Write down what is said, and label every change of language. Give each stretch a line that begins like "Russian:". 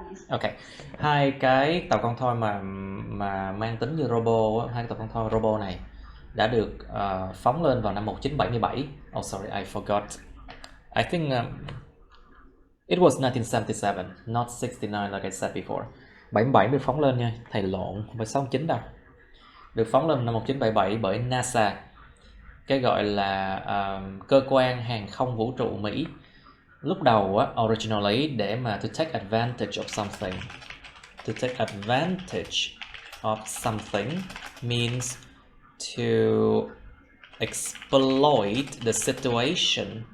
Vietnamese: Okay, hai cái tàu con thoi mà mang tính như robot, hai cái tàu con thoi robot này đã được phóng lên vào năm 1977.
English: Oh sorry, I forgot I think it was 1977, not 69 like I said before.
Vietnamese: 77 được phóng lên nha, thầy lộn, không phải 69 đâu. Được phóng lên năm 1977 bởi NASA, cái gọi là cơ quan hàng không vũ trụ Mỹ. Lúc đầu originally để mà
English: to take advantage of something. To take advantage of something means to exploit the situation.